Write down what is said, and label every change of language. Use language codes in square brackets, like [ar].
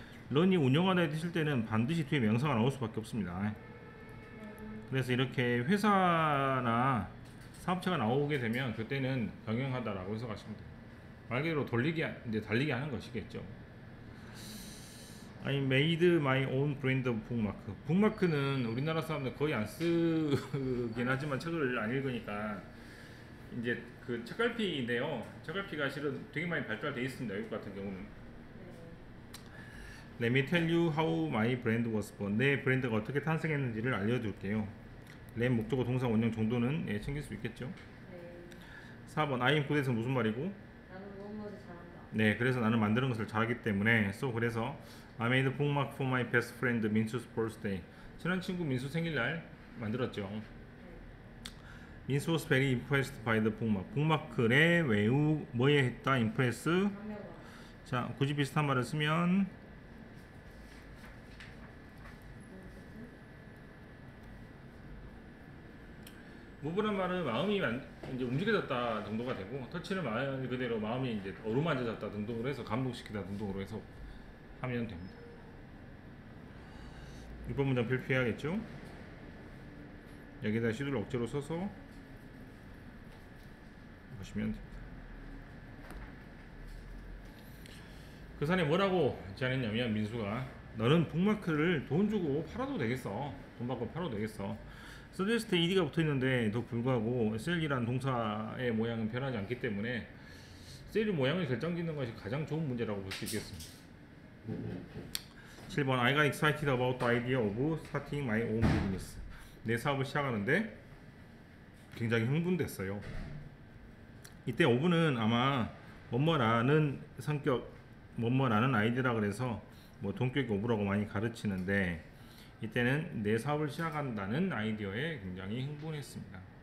[ko] 런이 운영하다 했을 때는 반드시 뒤에 명사가 나올 수밖에 없습니다. 그래서 이렇게 회사나 사업체가 나오게 되면 그때는 경영하다라고 해석하시면 돼요. 말 그대로 돌리기, 이제 달리기 하는 것이겠죠. [en] I made my own brand of 북마크. [ko] 북마크는 우리나라 사람들 거의 안 쓰긴 하지만 책을 안 읽으니까 이제 그 책갈피인데요. 책갈피가 실은 되게 많이 발달되어 있습니다. 외국 같은 경우는. [en] Let me tell you how my brand was born. [ko] 내 브랜드가 어떻게 탄생했는지를 알려줄게요. let 목적어 동사 원형 정도는 예, 챙길 수 있겠죠. 네. 4번 [en] I am good [ko] 에서 무슨 말이고? 나는 무엇을 잘한다. 네, 그래서 나는 만드는 것을 잘하기 때문에 그래서 [en] I made bookmark for my best friend 민수's birthday. [ko] 친한 친구 민수 생일날 만들었죠. 네. [en] 민수 was very impressed by the bookmark. [ko] 북마크에 뭐에 했다? impress. 강력한. 자, 굳이 비슷한 말을 쓰면 무브란 말은 마음이 이제 움직여졌다 정도가 되고 터치는 말 그대로 마음이 이제 어루만져졌다 등등으로 해서 감동시키다 등등으로 해서 하면 됩니다. 6번 문장 필피해야겠죠? 여기다 시도를 억지로 써서 보시면 됩니다. 그 사람이 뭐라고 제안했냐면 민수가 너는 북마크를 돈 주고 팔아도 되겠어. 돈 받고 팔아도 되겠어. 서제스트 ed가 붙어있는데 불구하고 셀이란 동사의 모양은 변하지 않기 때문에 셀의 모양을 결정짓는 것이 가장 좋은 문제라고 볼 수 있겠습니다. [en] 7번 I got excited about the idea of starting my own business. [ko] 내 사업을 시작하는데 굉장히 흥분됐어요. 이때 of는 아마 뭐뭐라는 성격 뭐뭐라는 아이디어라 그래서 뭐 동격 of라고 많이 가르치는데 이때는 내 사업을 시작한다는 아이디어에 굉장히 흥분했습니다.